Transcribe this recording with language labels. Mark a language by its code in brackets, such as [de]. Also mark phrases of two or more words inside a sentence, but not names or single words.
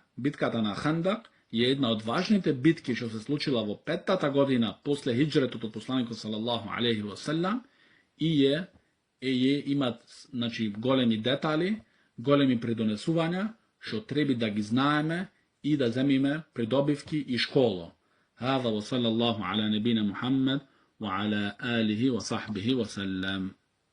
[mk] Битката на Хандак е една од важните битки што се случила во 5-та година после хиджретот од посланикот [ar] صلى الله عليه وسلم [mk] и имат, значи, големи детали, големи придонесувања што треба да ги знаеме и да земиме придобивки и школо. [ar] هذا وصلى الله على نبينا محمد وعلى آله وصحبه وسلم.